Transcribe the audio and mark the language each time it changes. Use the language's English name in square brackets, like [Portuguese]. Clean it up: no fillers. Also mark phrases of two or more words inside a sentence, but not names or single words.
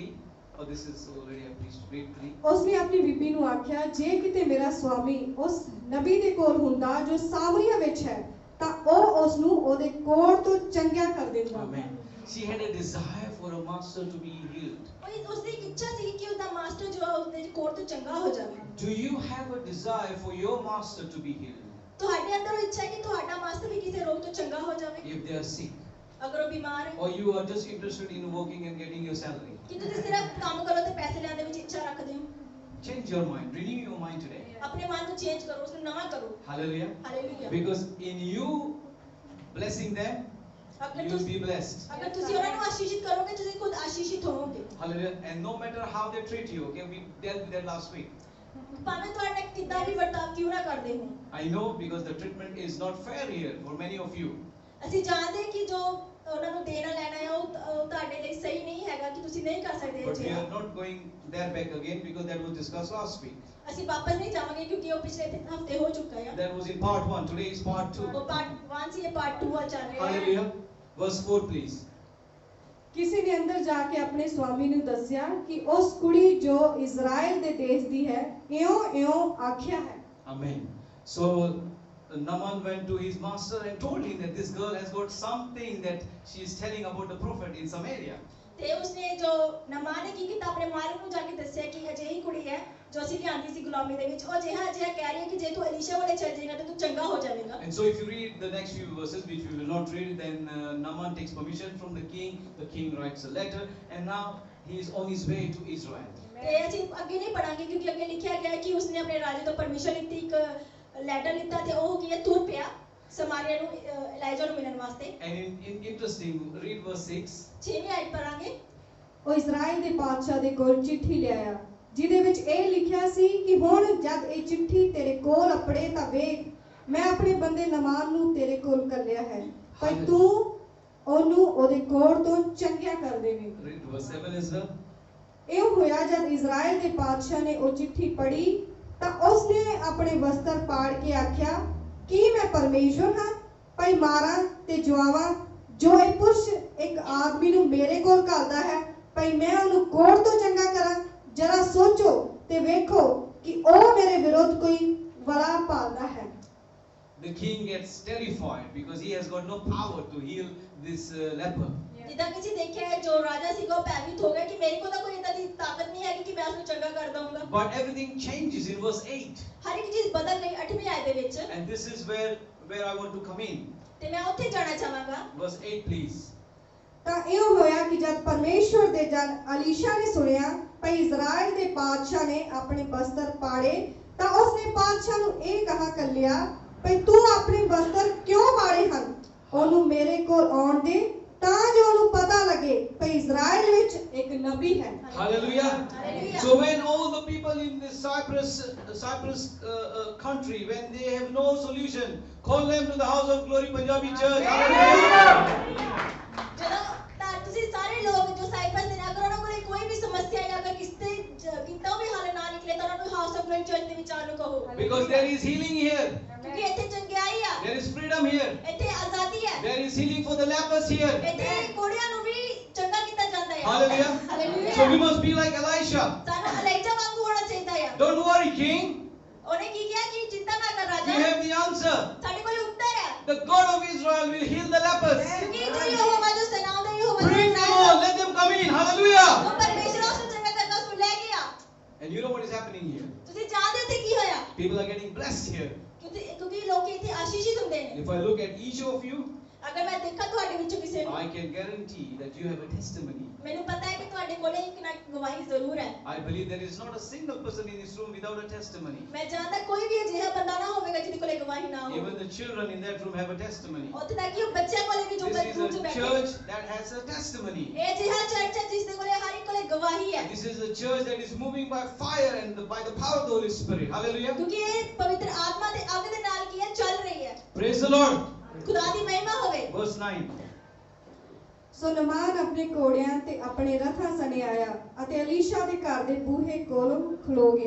[English] Oh, this is already I preached. Read 3. [Punjabi] ਉਸਨੇ ਆਪਣੀ ਬੀਬੀ ਨੂੰ ਆਖਿਆ, ਜੇ ਕਿਤੇ ਮੇਰਾ ਸਵਾਮੀ ਉਸ ਨਬੀ ਦੇ ਕੋਲ ਹੁੰਦਾ ਜੋ ਸਾਮਰੀਆ ਵਿੱਚ ਹੈ, ਤਾਂ ਉਹ ਉਸ ਨੂੰ ਉਹਦੇ ਕੋੜ ਤੋਂ ਚੰਗਿਆ ਕਰ ਦਿੰਦਾ। [English] Amen. She had a desire for a master to be healed. [Punjabi] ਉਸਦੀ ਇੱਕ ਇੱਛਾ ਸੀ ਕਿ ਉਹਦਾ ਮਾਸਟਰ ਜੋ ਹੈ ਉਸਦੇ ਕੋੜ ਤੋਂ ਚੰਗਾ ਹੋ ਜਾਵੇ। [English] Do you have a desire for your master to be healed? [Punjabi] ਤੁਹਾਡੇ ਅੰਦਰ ਉਹ ਇੱਛਾ ਹੈ ਕਿ ਤੁਹਾਡਾ ਮਾਸਟਰ ਵੀ ਕਿਸੇ ਰੋਗ ਤੋਂ ਚੰਗਾ ਹੋ ਜਾਵੇ। [English] If they are sick, [Punjabi] ਅਗਰ ਉਹ ਬਿਮਾਰ ਹੈ [English] or you are just interested in working and getting your salary. [Punjabi] ਕਿ ਤੁਸੀਂ ਸਿਰਫ ਕੰਮ ਕਰੋ ਤੇ ਪੈਸੇ ਲੈਣ ਦੇ ਵਿੱਚ ਇੱਛਾ ਰੱਖਦੇ ਹੋ [English] Change your mind, renew your mind today. [Punjabi] ਆਪਣੇ ਮਨ ਨੂੰ ਚੇਂਜ ਕਰੋ ਉਸ ਨੂੰ ਨਵਾਂ ਕਰੋ [English] Hallelujah. [Punjabi] ਹਾਲੇਲੂਇਆ [English] Because in you blessing them, [Punjabi] ਅਗਰ [English] you will [Punjabi] ਤੁਸੀਂ [English] be blessed. [Punjabi] ਅਗਰ ਤੁਸੀਂ ਉਹਨਾਂ ਨੂੰ ਆਸ਼ੀਸ਼ਿਤ ਕਰੋਗੇ ਤੁਸੀਂ ਖੁਦ ਆਸ਼ੀਸ਼ਿਤ ਹੋਵੋਗੇ [English] Hallelujah. And no matter how they treat you, okay, we dealt with that last week. [Punjabi] ਭਾਵੇਂ ਤੁਹਾਡੇ ਕਿੱਦਾਂ ਵੀ ਵਰਤਾਵ ਕਿਉਂ ਨਾ ਕਰਦੇ ਹੋ [English] I know because the treatment is not fair here for many of you. [Punjabi] ਅਸੀਂ ਜਾਣਦੇ ਕਿ ਜੋ ਉਹਨਾਂ ਨੂੰ ਦੇਣਾ ਲੈਣਾ ਹੈ ਉਹ ਤੁਹਾਡੇ ਲਈ ਸਹੀ ਨਹੀਂ ਹੈਗਾ ਕਿ ਤੁਸੀਂ ਨਹੀਂ ਕਰ ਸਕਦੇ ਇਹ [English] But we [Punjabi] ਚੀਜ਼ [English] are not going there back again because that was discussed last week. [Punjabi] ਅਸੀਂ ਵਾਪਸ ਨਹੀਂ ਜਾਵਾਂਗੇ ਕਿਉਂਕਿ ਉਹ ਪਿਛਲੇ ਹਫਤੇ ਹੋ ਚੁੱਕਾ ਹੈ [English] That was in part 1. Today is part 2. [Punjabi] ਉਹ ਪਾਰਟ 1 ਸੀ ਇਹ ਪਾਰਟ 2 ਆ ਚੱਲ ਰਿਹਾ ਹੈ [English] Hallelujah. Verse 4, please. [Punjabi] ਕਿਸੇ ਨੇ ਅੰਦਰ ਜਾ ਕੇ ਆਪਣੇ ਸਵਾਮੀ ਨੂੰ ਦੱਸਿਆ ਕਿ ਉਸ ਕੁੜੀ ਜੋ ਇਜ਼ਰਾਈਲ ਦੇ ਦੇਸ਼ ਦੀ ਹੈ ਇਉਂ ਆਖਿਆ ਹੈ [English] Amen. So Naaman went to his master and told him that this girl has got something that she is telling about the prophet in Samaria. [Punjabi] ਤੇ ਉਸਨੇ ਜੋ ਨਮਾਨ ਨੇ ਕੀ ਕੀਤਾ ਆਪਣੇ ਮਾਲਕ ਨੂੰ ਜਾ ਕੇ ਦੱਸਿਆ ਕਿ ਅਜਿਹੀ ਕੁੜੀ ਹੈ ਜੋ ਅਸੀਂ ਲਿਆਂਦੀ ਸੀ ਗੁਲਾਮੀ ਦੇ ਵਿੱਚ ਉਹ ਜਿਹਾ ਕਹਿ ਰਹੀ ਹੈ ਕਿ ਜੇ ਤੂੰ ਅਲੀਸ਼ਾ ਵਾਲੇ ਚੱਲ ਜਾਏਗਾ ਤਾਂ ਤੂੰ ਚੰਗਾ ਹੋ ਜਾਵੇਗਾ [English] And so if you read the next few verses, which we will not read, then Naaman takes permission from the king writes a letter, and now he is on his way to Israel. [Punjabi] ਤੇ ਅਸੀਂ ਅੱਗੇ ਨਹੀਂ ਪੜਾਂਗੇ ਕਿਉਂਕਿ ਅੱਗੇ ਲਿਖਿਆ ਗਿਆ ਹੈ ਕਿ ਉਸਨੇ ਆਪਣੇ ਰਾਜੇ ਤੋਂ ਪਰਮਿਸ਼ਨ ਲਿੱਤੀ ਇੱਕ ਲੈਟਰ ਲਿੱਤਾ ਤੇ ਉਹ ਕੀ ਹੈ ਤੁਰ ਪਿਆ ਸਮਾਰੀਆ ਨੂੰ ਇਲਾਈਜਾ ਨੂੰ ਮਿਲਣ ਵਾਸਤੇ [English] And interesting, read verse 6. [Punjabi] 6ਵੀਂ ਆਇਤ ਪੜਾਂਗੇ ਉਹ ਇਜ਼ਰਾਈਲ ਦੇ ਬਾਦਸ਼ਾਹ ਦੇ ਕੋਲ ਚਿੱਠੀ ਲਿਆਇਆ ਜਿਹਦੇ ਵਿੱਚ ਇਹ ਲਿਖਿਆ ਸੀ ਕਿ ਹੁਣ ਜਦ ਇਹ ਚਿੱਠੀ ਤੇਰੇ ਕੋਲ ਅਪੜੇ ਤਾਂ ਵੇਖ ਮੈਂ ਆਪਣੇ ਬੰਦੇ ਨਮਾਨ ਨੂੰ ਤੇਰੇ ਕੋਲ ਕੱਲਿਆ ਹੈ ਪਰ ਤੂੰ ਉਹਨੂੰ ਉਹਦੇ ਕੋਲ ਤੋਂ ਚੰਗਿਆ ਕਰ ਦੇਵੇਂ [English] Read verse 7 as well. [Punjabi] ਇਹ ਹੋਇਆ ਜਦ ਇਜ਼ਰਾਈਲ ਦੇ ਬਾਦਸ਼ਾਹ ਨੇ ਉਹ ਚਿੱਠੀ ਪੜ੍ਹੀ ਤਾਂ ਉਸਨੇ ਆਪਣੇ ਵਸਤਰ ਪਾੜ ਕੇ ਆਖਿਆ ਕੀ ਮੈਂ ਪਰਮੇਸ਼ਵਰ ਹਾਂ ਭਾਈ ਮਾਰਾਂ ਤੇ ਜਵਾਵਾਂ ਜੋ ਇਹ ਪੁਰਸ਼ ਇੱਕ ਆਦਮੀ ਨੂੰ ਮੇਰੇ ਕੋਲ ਘੱਲਦਾ ਹੈ ਭਾਈ ਮੈਂ ਉਹਨੂੰ ਕੋੜ ਤੋਂ ਚੰਗਾ ਕਰਾਂ ਜਰਾ ਸੋਚੋ ਤੇ ਵੇਖੋ ਕਿ ਉਹ ਮੇਰੇ ਵਿਰੁੱਧ ਕੋਈ ਵਰਾ ਭਾਲਦਾ ਹੈ [English] The king gets terrified because he has got no power to heal this leper. [Punjabi] ਜਿੱਦਾਂ ਕਿ ਜੀ ਦੇਖਿਆ ਹੈ ਜੋ ਰਾਜਾ ਸੀਗਾ ਉਹ ਭੈਭੀਤ ਹੋ ਗਿਆ ਕਿ ਮੇਰੇ ਕੋਲ ਤਾਂ ਕੋਈ ਇਦਾਂ ਦੀ ਤਾਕਤ ਨਹੀਂ ਹੈਗੀ ਕਿ ਮੈਂ ਉਸਨੂੰ ਚੰਗਾ ਕਰ ਦਊਂਗਾ [English] But everything changes in verse 8. [Punjabi] ਹਰ ਇੱਕ ਚੀਜ਼ ਬਦਲ ਗਈ 8ਵੀਂ ਆਇਤ ਦੇ ਵਿੱਚ [English] And this is where I want to come in. [Punjabi] ਤੇ ਮੈਂ ਉੱਥੇ ਜਾਣਾ ਚਾਹਾਂਗਾ [English] Verse 8, please. [Punjabi] ਤਾਂ ਇਹ ਹੋਇਆ ਕਿ ਜਦ ਪਰਮੇਸ਼ਵਰ ਦੇ ਜਨ ਅਲੀਸ਼ਾ ਨੇ ਸੁਣਿਆ ਭਈ ਇਜ਼ਰਾਈਲ ਦੇ ਬਾਦਸ਼ਾਹ ਨੇ ਆਪਣੇ ਬਸਤਰ ਪਾੜੇ ਤਾਂ ਉਸਨੇ ਬਾਦਸ਼ਾਹ ਨੂੰ ਇਹ ਕਹਾ ਕੱਲਿਆ ਭਈ ਤੂੰ ਆਪਣੇ ਬਸਤਰ ਕਿਉਂ ਪਾੜੇ ਹਨ ਉਹਨੂੰ ਮੇਰੇ ਕੋਲ ਆਉਣ ਦੇ ਤਾਂ ਜੋ ਉਹਨੂੰ ਪਤਾ ਲੱਗੇ ਭਈ ਇਜ਼ਰਾਈਲ ਵਿੱਚ ਇੱਕ ਨਬੀ ਹੈ [English] Hallelujah. Hallelujah. So when all the people in this Cyprus country, when they have no solution, call them to the House of Glory Punjabi Church. Hallelujah. [Punjabi] ਜਦੋਂ ਤਾਂ ਤੁਸੀਂ ਸਾਰੇ ਲੋਕ ਜੋ ਸਾਈਪਰਸ ਦੇ ਨਾ ਕਰੋ ਕੋਈ ਕੋਈ ਵੀ ਸਮੱਸਿਆ ਜਾਂ ਅਗਰ ਕਿਸੇ ਕਿੰਨਾ ਵੀ ਹੱਲ ਨਾ ਨਿਕਲੇ ਤਾਂ ਉਹਨਾਂ ਨੂੰ ਹਾਊਸ ਆਫ ਗਲੋਰੀ ਚਰਚ ਦੇ ਵਿੱਚ ਆਉਣ ਨੂੰ ਕਹੋ [English] Because there is healing here. [Punjabi] ਕਿਉਂਕਿ ਇੱਥੇ ਚੰਗਿਆਈ ਆ [English] There is freedom here. [Punjabi] ਇੱਥੇ ਆਜ਼ਾਦੀ ਹੈ [English] There is healing for the lepers here. [Punjabi] ਇੱਥੇ ਕੋੜਿਆਂ ਨੂੰ ਵੀ ਚੰਗਾ ਕੀਤਾ ਜਾਂਦਾ ਹੈ [English] Hallelujah. [Punjabi] ਹਾਲੇਲੂਇਆ [English] So we must be like Elisha. [Punjabi] ਸਾਨੂੰ ਅਲਾਈਜਾ ਵਾਂਗੂ ਹੋਣਾ ਚਾਹੀਦਾ ਹੈ [English] Don't worry, king. [Punjabi] ਉਹਨੇ ਕੀ ਕਿਹਾ ਕਿ ਚਿੰਤਾ ਨਾ ਕਰ [English] We [Punjabi] ਰਾਜਾ [English] have the answer. [Punjabi] ਸਾਡੇ ਕੋਲ ਉੱਤਰ ਹੈ [English] The God of Israel will heal the lepers. [Punjabi] ਕਿਉਂਕਿ ਜੋ ਯਹੋਵਾ ਜੋ ਸੈਨਾਵਾਂ ਦਾ ਯਹੋਵਾ [English] Bring them all. Let them come in. Hallelujah. [Punjabi] ਉਹ ਪਰਮੇਸ਼ਰ ਉਸ ਨੂੰ ਚੰਗਾ ਕਰਨਾ ਉਸ ਨੂੰ ਲੈ ਗਿਆ [English] And you know what is happening here? [Punjabi] ਤੁਸੀਂ ਜਾਣਦੇ ਹੋ ਕੀ ਹੋਇਆ [English] People are getting blessed here. [Punjabi] ਕਿਉਂਕਿ ਲੋਕ ਇੱਥੇ ਆਸ਼ੀਸ਼ਿਤ ਹੁੰਦੇ ਨੇ [English] If I look at each of you, [Punjabi] ਅਗਰ ਮੈਂ ਦੇਖਾਂ ਤੁਹਾਡੇ ਵਿੱਚੋਂ ਕਿਸੇ ਨੂੰ [English] I can guarantee that you have a testimony. [Punjabi] ਮੈਨੂੰ ਪਤਾ ਹੈ ਕਿ ਤੁਹਾਡੇ ਕੋਲੇ ਇੱਕ ਨਾ ਇੱਕ ਗਵਾਹੀ ਜ਼ਰੂਰ ਹੈ [English] I believe there is not a single person in this room without a testimony. [Punjabi] ਮੈਂ ਜਾਣਦਾ ਕੋਈ ਵੀ ਅਜਿਹਾ ਬੰਦਾ ਨਾ ਹੋਵੇਗਾ ਜਿਹਦੇ ਕੋਲੇ ਗਵਾਹੀ ਨਾ ਹੋਵੇ [English] Even the children in that room have a testimony. [Punjabi] ਉੱਥੇ ਤੱਕ ਕਿ ਉਹ ਬੱਚਿਆਂ ਕੋਲੇ ਵੀ ਜੋ [English] This [Punjabi] ਗਰੂਪ [English] is [Punjabi] ਚ [English] a [Punjabi] ਬੈਠੇ [English] church that has a testimony. [Punjabi] ਇਹ ਜਿਹੜਾ ਚਰਚ ਹੈ ਜਿਸ ਦੇ ਕੋਲੇ ਹਰ ਇੱਕ ਕੋਲੇ ਗਵਾਹੀ ਹੈ [English] This is a church that is moving by fire and by the power of the Holy Spirit. Hallelujah. [Punjabi] ਕਿਉਂਕਿ ਇਹ ਪਵਿੱਤਰ ਆਤਮਾ ਦੇ ਅੱਗ ਦੇ ਨਾਲ ਕੀ ਹੈ ਚੱਲ ਰਹੀ ਹੈ [English] Praise the Lord. [Punjabi] ਖੁਦਾ ਦੀ ਮਹਿਮਾ ਹੋਵੇ [English] Verse 9. [Punjabi] ਸੋ ਨਮਾਨ ਆਪਣੇ ਘੋੜਿਆਂ ਤੇ ਆਪਣੇ ਰਥਾਂ ਸਣੇ ਆਇਆ ਅਤੇ ਅਲੀਸ਼ਾ ਦੇ ਘਰ ਦੇ ਬੂਹੇ ਕੋਲੋਂ ਖਲੋ ਗਿਆ